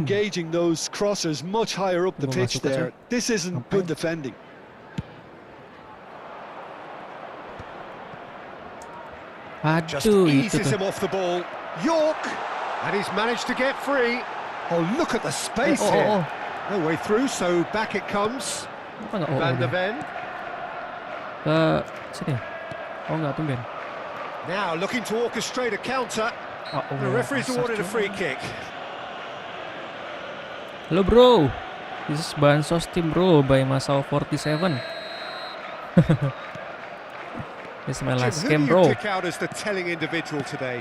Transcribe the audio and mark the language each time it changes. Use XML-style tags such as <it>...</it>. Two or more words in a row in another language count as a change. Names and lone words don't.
<en>engaging those crossers much higher up the pitch there. This isn't good defending. Just eases him off the ball. York! And he's managed to get free. Oh, look at the space here. No way through, so back it comes. Van der Ven.</en> <id>Ke sini. Oh enggak, tumben.</id> <en>Now looking to orchestrate a counter. The referee's awarded a free kick. Halo bro, this is Bansos Team bro by Masao 47. This is my last Jim, game who do you bro. pick out as the telling individual today?</en>